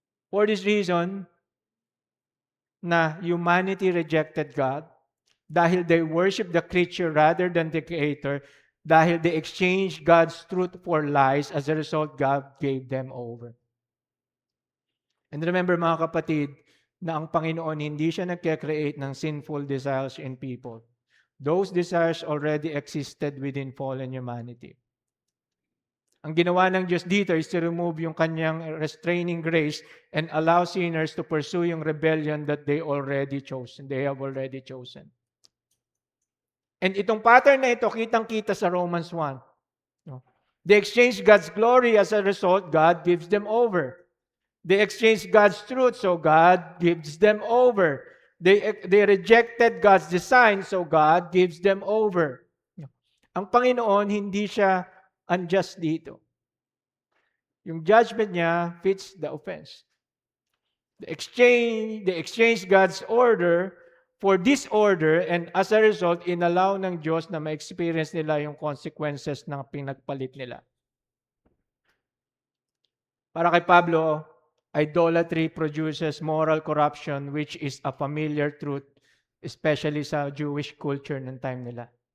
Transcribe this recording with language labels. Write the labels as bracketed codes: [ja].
[en] For this reason, na humanity rejected God, dahil they worship the creature rather than the Creator, dahil they exchanged God's truth for lies, as a result, God gave them over. [tl] And remember, mga kapatid, na ang Panginoon hindi siya nagkakreate ng [en] sinful desires in people. Those desires already existed within fallen humanity. [tl] Ang ginawa ng Diyos dito [en] is to remove yung kanyang restraining grace and allow sinners to pursue yung rebellion that they have already chosen. And [tl] itong pattern na ito, kitang-kita sa [en] Romans 1. They exchange God's glory, as a result, God gives them over. They exchange God's truth, so God gives them over. They rejected God's design, so God gives them over. [tl] Ang Panginoon, hindi siya unjust dito. [en] Yung judgment niya fits the offense. They exchange God's order for disorder, and as a result, [tl] inallow ng Diyos na ma-experience nila [en] yung consequences ng pinagpalit nila. [tl] Para kay Pablo, [en] idolatry produces moral corruption, which is a familiar truth, especially sa Jewish culture ng time nila.